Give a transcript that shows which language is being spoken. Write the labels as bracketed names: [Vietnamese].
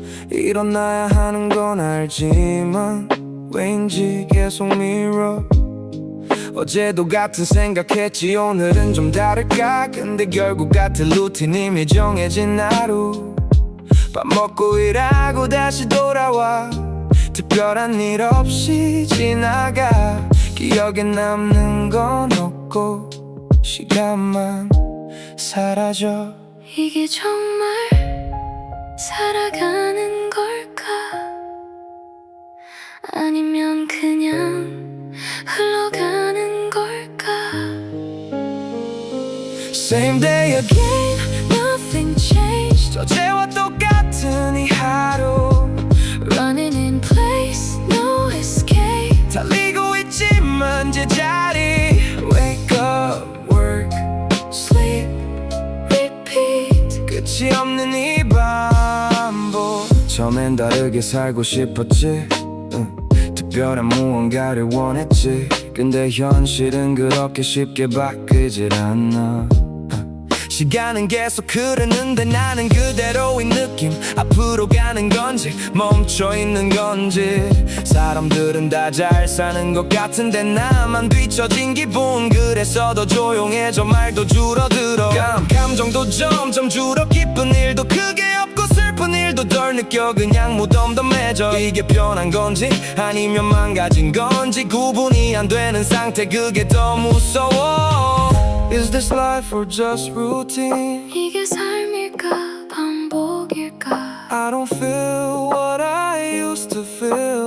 [Korean] 일어나야 하는 건 알지만 왠지 계속 미뤄 어제도 같은 생각했지 오늘은 좀 다를까 근데 결국 같은 루틴 이미 정해진 하루 밥 먹고 일하고 다시 돌아와 특별한 일 없이 지나가 기억에 남는 건 없고 시간만 사라져 이게 정말 살아가는 걸까 아니면 그냥 흘러가는 걸까 [English] Same day again, nothing changed [Korean] 어제와 똑같은 이 하루 [English] Running in place, no escape [Korean] 달리고 있지만 제자리 [English] Wake up, work, sleep, repeat [Korean] 끝이 없는 이 반복 처음엔 다르게 살고 싶었지 특별한 무언가를 원했지 근데 현실은 그렇게 쉽게 바뀌질 않아 시간은 계속 흐르는데 나는 그대로인 느낌 앞으로 가는 건지 멈춰있는 건지 사람들은 다 잘 사는 것 같은데 나만 뒤처진 기분 그래서 더 조용해져 말도 줄어들어 감정도 점점 줄어 기쁜 일도 크게 없고 슬픈 일도 덜 느껴 그냥 무덤덤해져 이게 변한 건지 아니면 망가진 건지 구분이 안 되는 상태 그게 더 무서워 [English] Is this life or just routine? [Korean] 이게 삶일까 반복일까 [English] I don't feel what I used to feel